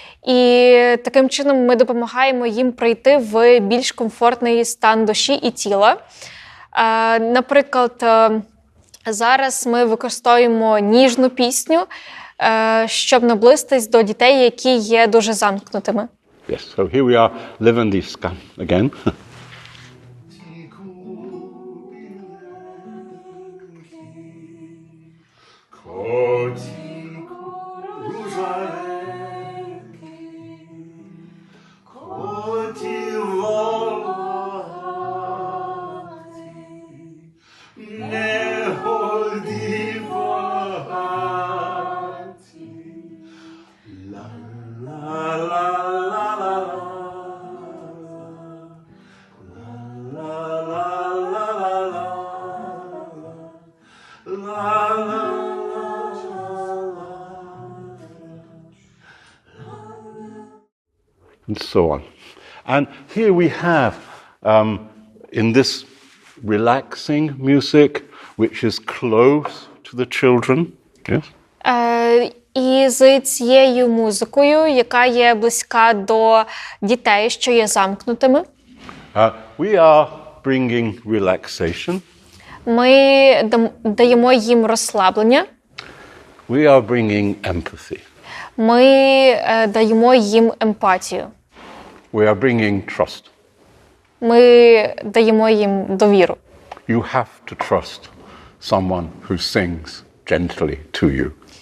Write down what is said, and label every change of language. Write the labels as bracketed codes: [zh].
[uk] І таким чином ми допомагаємо їм прийти в більш комфортний стан душі і тіла. Наприклад, зараз ми використовуємо ніжну пісню, щоб наблизитись до дітей, які є дуже замкнутими. [en] Yes, so here we are, Levandivska again. And so on. And here we have, in this relaxing music, which is close to the children, yes? [uk] І з цією музикою, яка є близька до дітей, що є замкнутими, [en] we are bringing relaxation. [uk] Ми даємо їм розслаблення. [en] We are bringing empathy. [uk] Ми даємо їм емпатію. [en] We are bringing trust. [uk] Ми даємо їм довіру. [en] You have to trust someone who sings gently to you.